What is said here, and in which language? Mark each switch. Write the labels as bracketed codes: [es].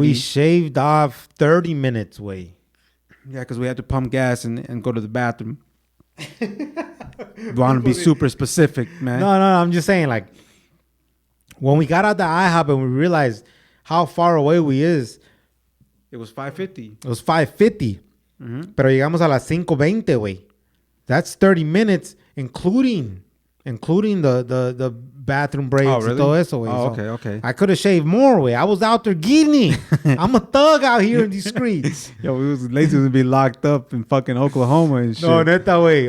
[en] We shaved off 30 minutes, way. Yeah, because we had to pump gas and go to the bathroom. Want to be super specific, man. No, I'm just saying, like, when we got out the IHOP and we realized how far away we is. It was 5:50. It was 5:50. [es] Pero llegamos a las 5:20, güey. [en] That's 30 minutes, including the bathroom breaks. Oh, really? [es] Y todo eso, güey. Oh, So okay. [en] I could have shaved more, way. I was out there getting. I'm a thug out here in these streets. Yo, we was lazy to be locked up in fucking Oklahoma and shit. [es] No, neta, way.